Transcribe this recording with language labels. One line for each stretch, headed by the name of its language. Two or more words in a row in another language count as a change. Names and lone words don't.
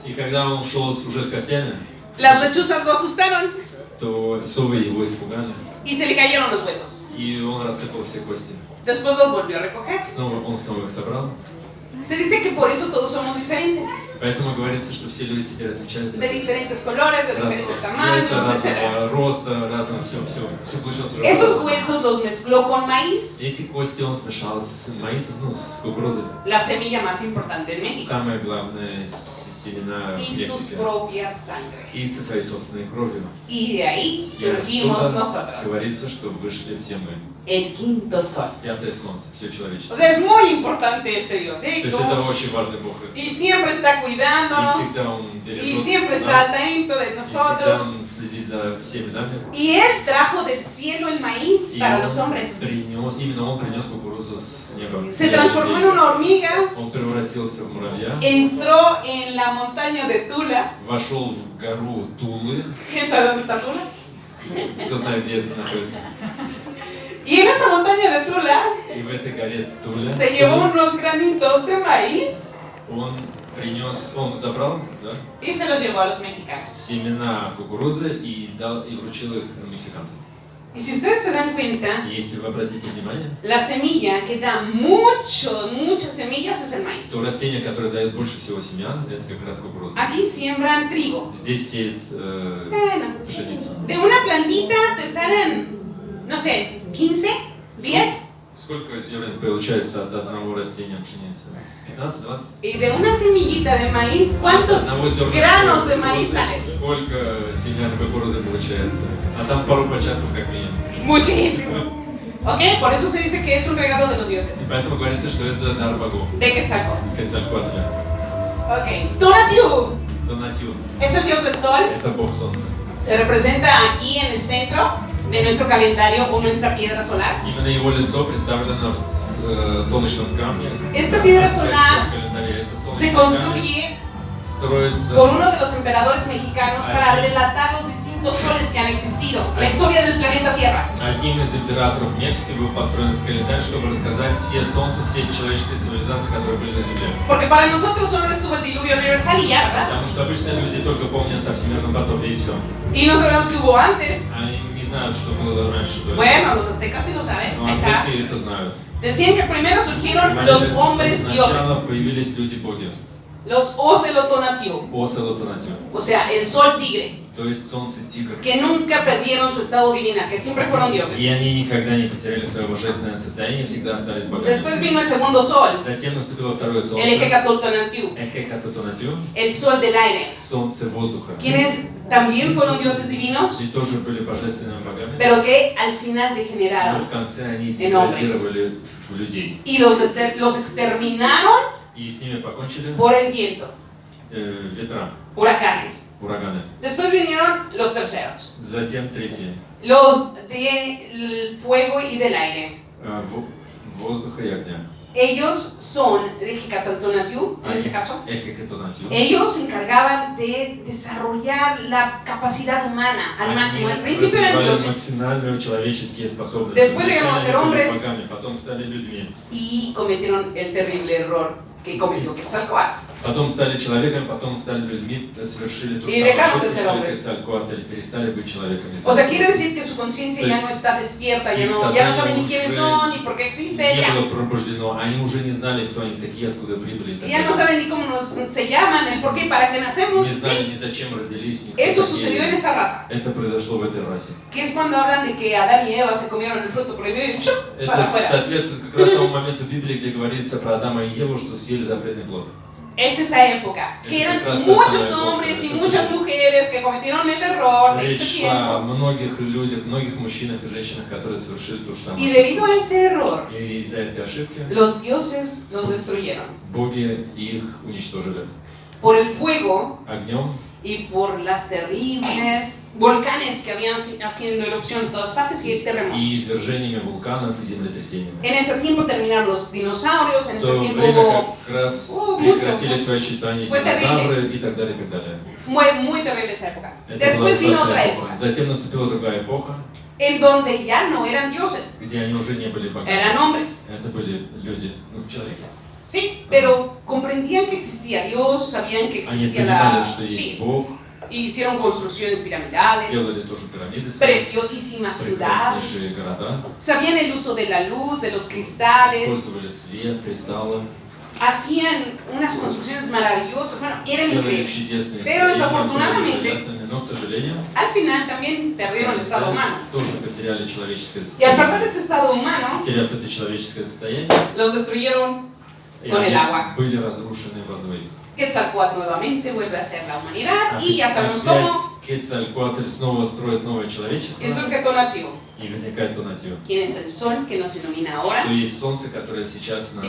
Russian: И когда он шел уже с костями,
Spanish: las lechuzas lo asustaron
Russian: то совы его испугали,
Spanish: y se le cayeron los huesos.
Russian: и он рассыпал все кости.
Spanish: Después los volvió a recoger.
Russian: Он снова их собрал.
Spanish: Se dice que por eso todos somos diferentes,
Russian: Поэтому говорится, что все люди теперь отличаются.
Spanish: de diferentes colores, de
Russian: Разного
Spanish: diferentes
Russian: цвета,
Spanish: tamaños, etc.
Russian: разного роста, разного, все получилось уже.
Spanish: Esos huesos los mezcló con maíz,
Russian: Эти кости он смешал с маисом, с кукурузой.
Spanish: la semilla más importante en México,
Russian: Самое главное, семена
Spanish: y sus
Russian: Мексики.
Spanish: propias sangre.
Russian: И со своей собственной кровью.
Spanish: Y de ahí
Russian: И
Spanish: surgimos
Russian: оттуда
Spanish: nosotros,
Russian: говорится, что вышли все мы.
Spanish: el quinto sol.
Russian: Пятое солнце, все
Spanish: O
Russian: человечество.
Spanish: sea, es muy importante este Dios, ¿eh?
Russian: То есть это очень важный Бог.
Spanish: Y siempre está
Russian: И
Spanish: cuidándonos,
Russian: всегда Он
Spanish: y
Russian: бережет
Spanish: siempre está
Russian: нас.
Spanish: atento de
Russian: И всегда
Spanish: nosotros.
Russian: Он следит за всеми нами.
Spanish: Y Él trajo del cielo el maíz
Russian: И
Spanish: para
Russian: он
Spanish: los hombres.
Russian: именно Он принес кукурузу с неба.
Spanish: Se transformó en una hormiga,
Russian: Он превратился в муравья,
Spanish: entró en la montaña de Tula.
Russian: вошел в гору Тулы.
Spanish: ¿Quién sabe dónde está Tula?
Russian: Кто знает, где это находится.
Spanish: Y en esa montaña de Tula
Russian: И в этой горе Туля
Spanish: se llevó unos granitos de maíz
Russian: он забрал, да,
Spanish: y se los llevó a los mexicanos.
Russian: семена кукурузы и вручил их мексиканцам.
Spanish: Y si ustedes se dan cuenta,
Russian: И если вы обратите внимание,
Spanish: la semilla que da muchas semillas es el maíz.
Russian: то растение, которое дает больше всего семян, это как раз кукуруза.
Spanish: Aquí siembran trigo.
Russian: Здесь сеют
Spanish: Bueno,
Russian: пшеницу.
Spanish: de una plantita te salen, no sé, 15, 10.
Russian: Сколько зерен получается от одного растения пшеницы? 15-20?
Spanish: Y de una semillita de maíz, ¿cuántos
Russian: Одного зерна
Spanish: granos de maíz salen?
Russian: сколько семян кукурузы получается? А там пару початков как минимум.
Spanish: Muchísimo. ¿Ok? Por eso se dice que es un regalo de los dioses.
Russian: И поэтому говорится, что это дар богов.
Spanish: De Quetzalcóatl.
Russian: Quetzalcóatl.
Spanish: Ok. Tonatiuh
Russian: Tonatiuh.
Spanish: es el dios del sol.
Russian: Это бог солнца.
Spanish: Se representa aquí en el centro de nuestro calendario o nuestra piedra solar.
Russian: Именно его лицо представлено в солнечном камне.
Spanish: Esta piedra solar
Russian: Это
Spanish: se
Russian: солнечный камень
Spanish: construye
Russian: строится
Spanish: por uno de los emperadores mexicanos para relatar los distintos soles que han existido, la historia del planeta Tierra.
Russian: одним из императоров Мексики был построен этот календарь, чтобы рассказать все солнца, все человеческие цивилизации, которые были на Земле.
Spanish: Porque para nosotros solo estuvo el diluvio universal y ya, ¿verdad?
Russian: Потому что обычные люди только помнят о всемирном потопе и все.
Spanish: Y no sabemos qué hubo antes.
Russian: Они не знают, что было раньше. до этого.
Spanish: Bueno, los aztecas sí lo saben.
Russian: Но
Spanish: Ahí está.
Russian: азтеки это знают.
Spanish: Decían que primero surgieron
Russian: Говорили,
Spanish: los
Russian: что
Spanish: hombres
Russian: сначала
Spanish: dioses,
Russian: появились люди-боги.
Spanish: los Ocelotonatiuh,
Russian: Оселотонатио.
Spanish: o sea, el sol tigre,
Russian: То есть солнце-тигр.
Spanish: que nunca perdieron su estado divinal, que siempre fueron
Russian: И
Spanish: dioses.
Russian: они никогда не потеряли свое божественное состояние, всегда остались богами.
Spanish: Después vino el segundo sol,
Russian: Затем наступило второе
Spanish: el
Russian: солнце.
Spanish: Ejecatoltonatiuh,
Russian: Эхекатотонатио.
Spanish: el sol del aire,
Russian: Солнце воздуха.
Spanish: quien es también fueron dioses divinos,
Russian: и тоже были божественными богами,
Spanish: pero que al final
Russian: но
Spanish: degeneraron
Russian: в конце они
Spanish: en hombres.
Russian: деградировали в людей.
Spanish: Y los exterminaron
Russian: И с ними покончили
Spanish: por el viento,
Russian: ветра,
Spanish: huracanes.
Russian: ураганы.
Spanish: Después vinieron los terceros,
Russian: Затем третьи,
Spanish: los del fuego y del aire.
Russian: воздуха и огня.
Spanish: Ellos son, Hecatantoniu, en este caso,
Russian: Эхекатонатио.
Spanish: ellos se encargaban de desarrollar la capacidad humana al máximo. Al principio eran dioses
Russian: максимальные человеческие способности.
Spanish: Después llegaron a ser
Russian: Сначала
Spanish: hombres.
Russian: были богами, потом стали людьми.
Spanish: y cometieron el terrible error que cometió Quetzalcóatl.
Russian: Потом стали человеками, потом стали людьми, совершили то
Spanish: Y
Russian: же
Spanish: dejaron de
Russian: самое,
Spanish: ser
Russian: что
Spanish: hombres.
Russian: Quetzalcóatl, перестали быть человеками.
Spanish: O sea, quiere decir que su conciencia ya no está despierta, ya no saben ni quiénes son, ni por qué existen,
Russian: Не
Spanish: ya.
Russian: было пробуждено, они уже не знали, кто они такие, откуда прибыли. и так
Spanish: Ya no
Russian: далее.
Spanish: saben ni cómo se llaman, el por qué, para qué nacemos.
Russian: Не знали
Spanish: Sí.
Russian: ни зачем родились, ни кто
Spanish: Eso
Russian: такие.
Spanish: sucedió en esa raza.
Russian: Это произошло в этой расе.
Spanish: Que es cuando hablan de que Adán y Eva se comieron el fruto prohibido y ¡shup! Para
Russian: Это
Spanish: afuera.
Russian: соответствует как раз тому моменту Библии, где говорится про Адама и Еву, что съели запретный плод.
Spanish: Es esa época, que eran muchos hombres y muchas mujeres que cometieron el error de ese
Russian: Речь шла о
Spanish: tiempo.
Russian: многих людях, многих мужчинах и женщинах, которые совершили то же самое.
Spanish: Y debido a ese error,
Russian: И из-за этой ошибки
Spanish: los dioses los destruyeron.
Russian: боги их уничтожили
Spanish: Por el fuego
Russian: огнем
Spanish: y por las terribles volcanes que habían haciendo erupción en todas partes y
Russian: и
Spanish: terremotos.
Russian: извержениями вулканов и землетрясениями.
Spanish: En ese tiempo terminaron los dinosaurios, en
Russian: В
Spanish: ese
Russian: то
Spanish: tiempo
Russian: время
Spanish: hubo
Russian: как раз
Spanish: mucho.
Russian: прекратили свое существование
Spanish: Fue
Russian: динозавры и так далее, и так далее.
Spanish: fue muy terrible esa época.
Russian: Это
Spanish: Después
Russian: была
Spanish: vino
Russian: ужасная
Spanish: otra
Russian: эпоха.
Spanish: época,
Russian: Затем наступила другая эпоха,
Spanish: en donde ya no eran dioses,
Russian: где они уже не были богами.
Spanish: eran hombres.
Russian: Это были люди, человеки.
Spanish: Sí, pero comprendían que existía Dios, sabían que
Russian: Они
Spanish: existía
Russian: понимали,
Spanish: la...
Russian: что есть
Spanish: Sí,
Russian: Бог,
Spanish: hicieron construcciones piramidales,
Russian: сделали тоже пирамиды,
Spanish: preciosísimas ciudades,
Russian: прекраснейшие города,
Spanish: sabían el uso de la luz, de los cristales,
Russian: использовали свет, кристаллы,
Spanish: hacían unas construcciones maravillosas, bueno, eran
Russian: делали
Spanish: increíbles.
Russian: чудесные
Spanish: Pero
Russian: строения,
Spanish: desafortunadamente,
Russian: невероятными, но, к сожалению,
Spanish: Al final también perdieron el estado humano.
Russian: тоже потеряли человеческое
Spanish: Y al perder
Russian: состояние.
Spanish: ese estado humano,
Russian: Потеряв это человеческое состояние,
Spanish: los destruyeron
Russian: и
Spanish: con el
Russian: они
Spanish: agua.
Russian: были разрушены водой.
Spanish: Quetzalcóatl nuevamente vuelve a ser la humanidad y ya
Russian: Опять
Spanish: sabemos cómo.
Russian: Quetzalcóatl снова строит новое человечество,
Spanish: Y surge Tonatiuh,
Russian: и возникает Тонатио.
Spanish: quien es el sol que nos ilumina ahora.
Russian: Что есть солнце, которое сейчас нас